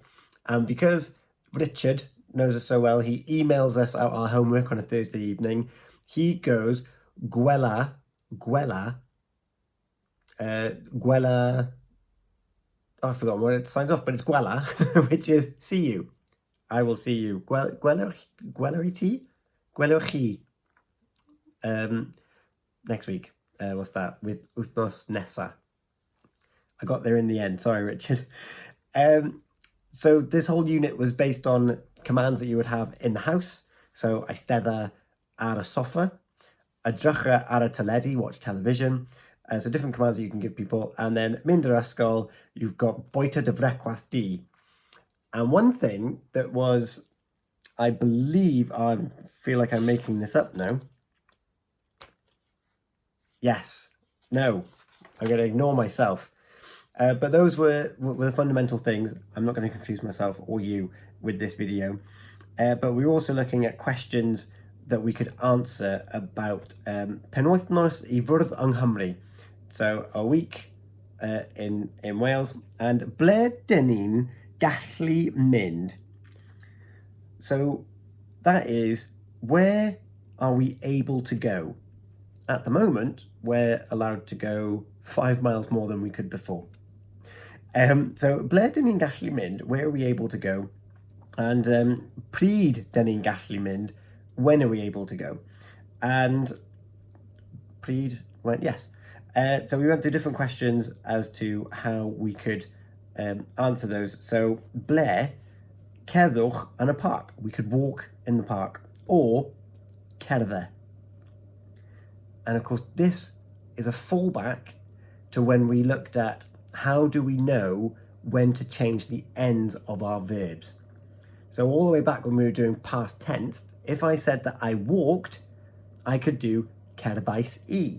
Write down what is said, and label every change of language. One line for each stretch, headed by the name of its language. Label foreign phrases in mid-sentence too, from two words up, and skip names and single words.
English: And because Richard knows us so well, he emails us out our homework on a Thursday evening. He goes, gwela, oh, I've forgotten what it signs off, but it's gwela, which is see you. I will see you.
Welsh: Gwelwch chi.
English: Next week. What's that? With
Welsh: wythnos nesa.
English: I got there in the end. Sorry, Richard. So this whole unit was based on commands that you would have in the house.
Welsh: So eistedda ar y sofa, edrycha ar y teledu,
English: watch television. So different commands that you can give people. And then
Welsh: mynd i'r ysgol,
English: you've got
Welsh: boita dy frecwast di.
English: And one thing that was, I believe, I feel like I'm making this up now. Yes, no, I'm going to ignore myself. But those were the fundamental things. I'm not going to confuse myself or you with this video. But we're also looking at questions that we could answer about
Welsh: penwythnos I fwrdd yng Nghymru.
English: So a week in Wales, and
Welsh: ble dyn ni'n gallu mynd.
English: So that is, where are we able to go? At the moment, we're allowed to go 5 miles more than we could before.
Welsh: So ble dyn ni'n gallu mynd,
English: where are we able to go?
Welsh: And pryd dyn ni'n gallu mynd,
English: when are we able to go? And pryd, well, yes. So we went through different questions as to how we could answer those.
Welsh: So ble, cerddwch yn y park.
English: We could walk in the park.
Welsh: Or cerdda.
English: And of course, this is a fallback to when we looked at how do we know when to change the ends of our verbs. So all the way back when we were doing past tense, if I said that I walked, I could do
Welsh: cerddais I.